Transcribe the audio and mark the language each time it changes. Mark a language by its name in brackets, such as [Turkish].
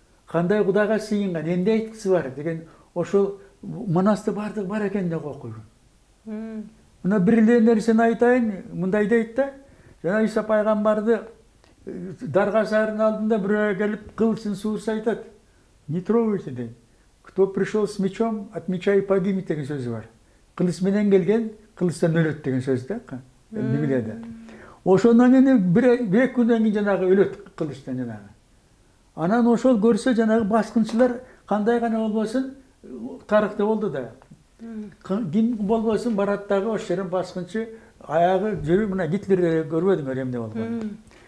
[Kyrgyz] кандай Кудайга сыйынган, эмне айткысы бар деген ошол манасты бардыгы бар экен деп окуйгун. Мына бир эле нерсени айтайын, мындай дейт да, жана Иса пайгамбарды даргашарынын алдында бирөө келип кылычын суурса айтат. [Russian] Не трогайте дейт. Кто пришел с мечом, от меча и погибнет [Kyrgyz] деген сөзү бар. Кылыч менен келген, кылычтан өлөт деген сөз да, Библияда. Ошондон кийин бир эки күндөн кийин жанагы өлөт кылычтан жанагы. Анан ошол көрсө жанагы баскынчылар кандай гана болбосун тарыхта болду да. Ким болбосун барат дагы ошол жерден баскынчы аягы жүрүп мына Гитлерди көрбөдүңөр эмне болгонун.